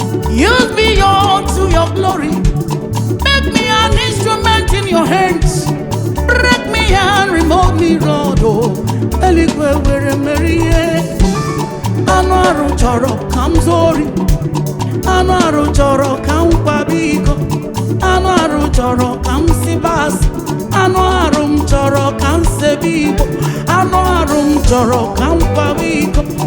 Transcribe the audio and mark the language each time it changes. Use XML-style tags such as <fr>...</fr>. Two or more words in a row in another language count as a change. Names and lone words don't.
<en>Use me unto your glory. Make me an instrument in your hands. Break me and remove me, Lord.</en> <ig>Oh, eluigwe were mmeri ihe. Anụ arụ chọrọ ka m zuo ori. Anụ arụ chọrọ ka m kwaba iko. Anụ arụ chọrọ ka m siba asị. Anụ arụ m chọrọ ka m sebe Igbo. Anụ arụ m chọrọ ka m kwaba iko.</ig>